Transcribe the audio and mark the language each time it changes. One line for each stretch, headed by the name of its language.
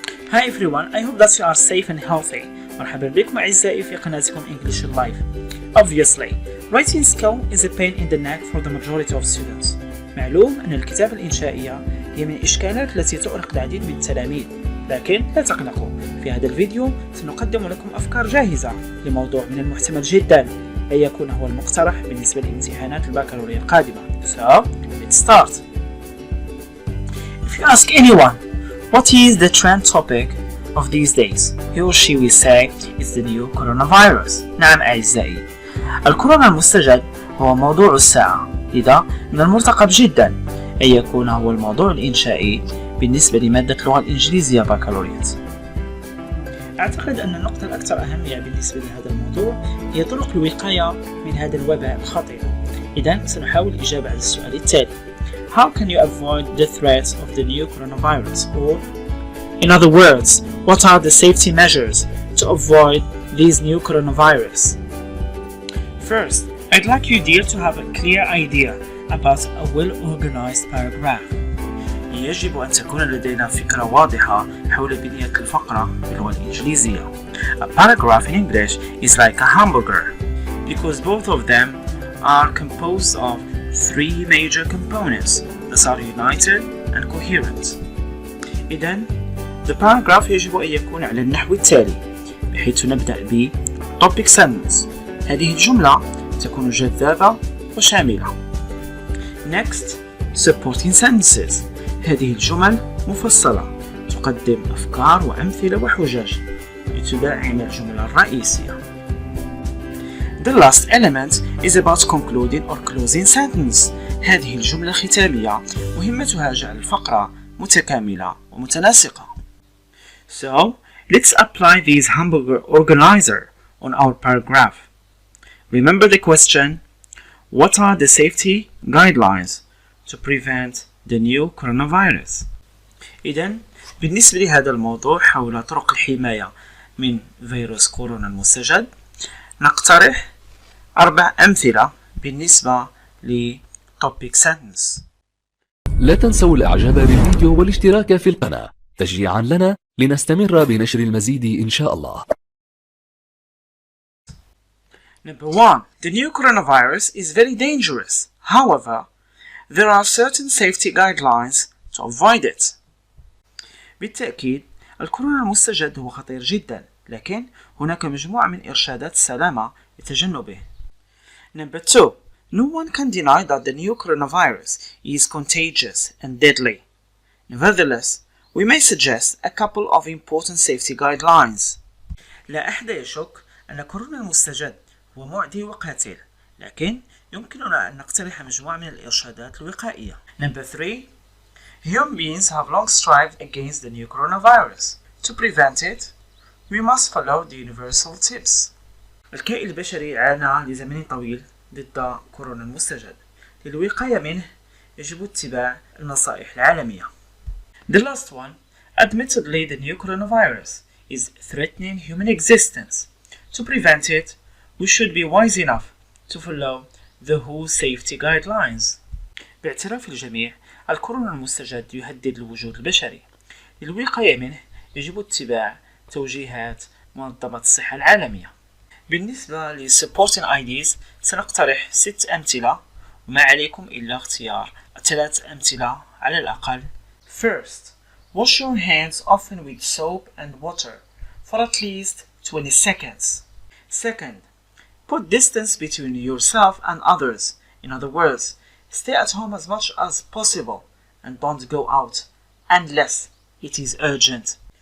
English: Hi everyone, I hope that you are safe and healthy.
Arabic: مرحبا بكم أعزائي في قناتكم English Life.
English: Obviously, writing skill is a pain in the neck for the majority of students.
Arabic: معلوم أن الكتابة الإنشائية هي من الإشكالات التي تؤرق العديد من التلاميذ، لكن لا تقلقوا، في هذا الفيديو سنقدم لكم أفكار جاهزة لموضوع من المحتمل جدا أن يكون هو المقترح بالنسبة لامتحانات الباكالوريا القادمة.
English: So, let's start. If you ask anyone, what is the trend topic of these days? He or she will say it's the new coronavirus.
Arabic: نعم أعزائي، الكورونا المستجد هو موضوع الساعة، لذا من المرتقب جدا أن يكون هو الموضوع الإنشائي بالنسبة لمادة اللغة الإنجليزية بكالوريات. أعتقد أن النقطة الأكثر أهمية بالنسبة لهذا الموضوع هي طرق الوقاية من هذا الوباء الخطير. إذن سنحاول الإجابة على السؤال التالي:
English: How can you avoid the threats of the new coronavirus? Or, in other words, what are the safety measures to avoid these new coronavirus? First, I'd like you dear to have a clear idea about a well-organized paragraph.
Arabic: يجب أن تكون لدينا فكرة واضحة حول بنية الفقرة باللغة الإنجليزية.
English: A paragraph in English is like a hamburger because both of them are composed of three major components that are united and coherent.
Arabic: إذن the paragraph يجب أن يكون على النحو التالي، بحيث نبدأ ب topic sentence. هذه الجملة تكون جذابة وشاملة.
English: Next, supporting sentences.
Arabic: هذه الجمل مفصلة تقدم أفكار وأمثلة وحجج لتدعم الجملة الرئيسية.
English: The last element is about concluding or closing sentence.
Arabic: هذه الجملة ختامية مهمتها جعل الفقرة متكاملة ومتناسقة.
English: So, let's apply these hamburger organizer on our paragraph. Remember the question: what are the safety guidelines to prevent the new coronavirus?
Arabic: إذن بالنسبة لهذا الموضوع حول طرق الحماية من فيروس كورونا المستجد، نقترح 4 أمثلة بالنسبة لtopic sentence. لا تنسوا الإعجاب بالفيديو والاشتراك في القناة تشجيعا لنا لنستمر بنشر المزيد إن شاء الله.
English: Number 1. The new coronavirus is very dangerous. However, there are certain safety guidelines to avoid it.
Arabic: بالتأكيد الكورونا المستجد هو خطير جدا، لكن هناك مجموعة من إرشادات السلامة لتجنبه.
English: Number 2. No one can deny that the new coronavirus is contagious and deadly. Nevertheless, we may suggest a couple of important safety guidelines.
Arabic: لا أحد يشك أن كورونا المستجد هو معدي وقاتل، لكن يمكننا أن نقترح مجموعة من الإرشادات الوقائية.
English: Number 3. Human beings have long strived against the new coronavirus. To prevent it, we must follow the universal tips.
Arabic: الكائن البشري عانى لزمن طويل ضد كورونا المستجد. للوقاية منه يجب اتباع النصائح العالمية.
English: The last one. Admittedly, the new coronavirus is threatening human existence. To prevent it, we should be wise enough to follow the WHO safety guidelines.
Arabic: باعتراف الجميع، الكورونا المستجد يهدد الوجود البشري. للوقاية منه يجب اتباع توجيهات منظمة الصحة العالمية. بالنسبة ل supporting ideas سنقترح 6 أمثلة، وما عليكم إلا اختيار 3 أمثلة على الأقل.
English: First, wash your hands often with soap and water for at least 20 seconds. Second, put distance between yourself and others. In other words, stay at home as much as possible and don't go out unless it is urgent.